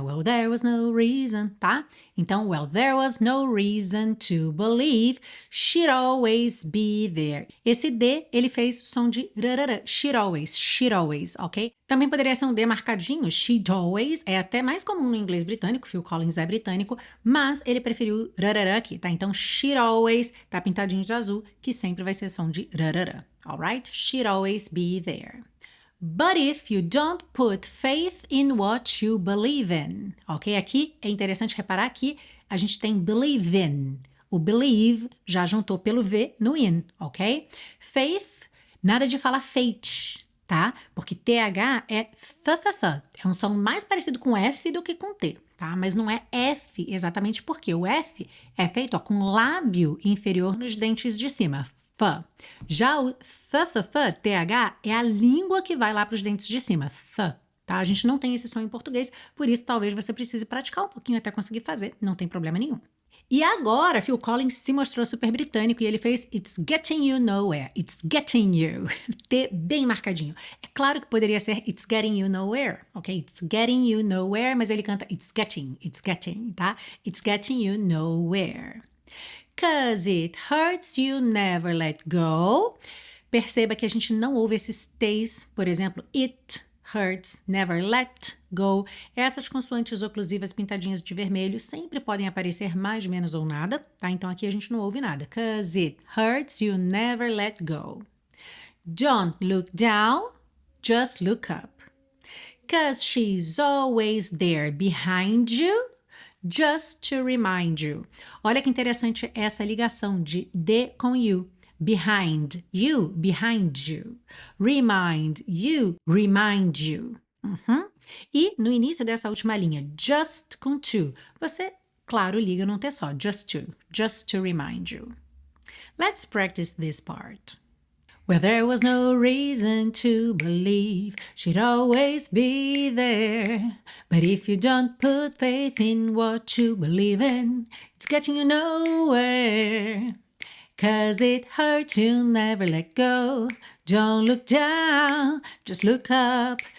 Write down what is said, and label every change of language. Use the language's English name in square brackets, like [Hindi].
[English] Well, there was no reason, [Portuguese] tá? Então, [English] well, there was no reason to believe she'd always be there. [Portuguese] Esse D, ele fez som de rarara, [English] she'd always, [Portuguese] ok? Também poderia ser um D marcadinho, [English] she'd always, [Portuguese] é até mais comum no inglês britânico, Phil Collins é britânico, mas ele preferiu rarara aqui, tá? Então, [English] she'd always, [Portuguese] tá pintadinho de azul, que sempre vai ser som de rarara, alright? [English] She'd always be there. But if you don't put faith in what you believe in, ok? [Portuguese] Aqui é interessante reparar que a gente tem believe in. O believe já juntou pelo V no in, ok? Faith, nada de falar fate, tá? Porque TH é th. É um som mais parecido com F do que com T, tá? Mas não é F exatamente porque o F é feito ó, com lábio inferior nos dentes de cima. Já o TH, é a língua que vai lá para os dentes de cima, tá? A gente não tem esse som em português, por isso talvez você precise praticar um pouquinho até conseguir fazer, não tem problema nenhum. E agora, Phil Collins se mostrou super britânico e ele fez [English] It's Getting You Nowhere, It's Getting You, [Portuguese] T bem marcadinho. É claro que poderia ser [English] It's Getting You Nowhere, ok? It's Getting You Nowhere, [Portuguese] mas ele canta [English] It's Getting, tá? It's Getting You Nowhere. 'Cause it hurts you never let go. [Portuguese] Perceba que a gente não ouve esses T's, por exemplo, [English] it hurts, never let go. [Portuguese] Essas consoantes oclusivas pintadinhas de vermelho sempre podem aparecer mais, menos ou nada, tá? Então aqui a gente não ouve nada. [English] 'Cause it hurts you never let go. Don't look down, just look up. 'Cause she's always there behind you. Just to remind you. [Portuguese] Olha que interessante essa ligação de D com you. [English] Behind you, behind you. Remind you, remind you. [Portuguese] E no início dessa última linha, just com to, você, claro, liga num T só, [English] just to remind you. Let's practice this part. Well, there was no reason to believe she'd always be there. But if you don't put faith in what you believe in, it's getting you nowhere. 'Cause it hurts you, never let go. Don't look down, just look up.